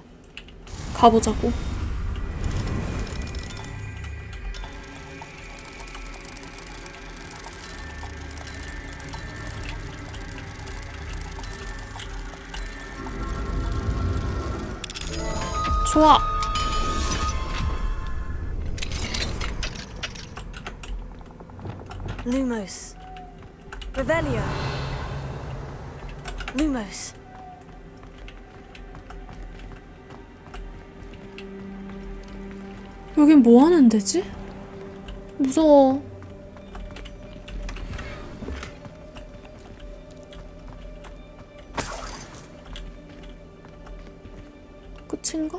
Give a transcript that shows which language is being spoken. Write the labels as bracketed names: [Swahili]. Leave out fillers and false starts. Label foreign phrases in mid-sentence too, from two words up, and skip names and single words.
[Korean] 가보자고. 좋아. Lumos. [Latin] Revelio. Lumos. [Korean] 여긴 뭐 하는 데지? 무서워. 끝인가?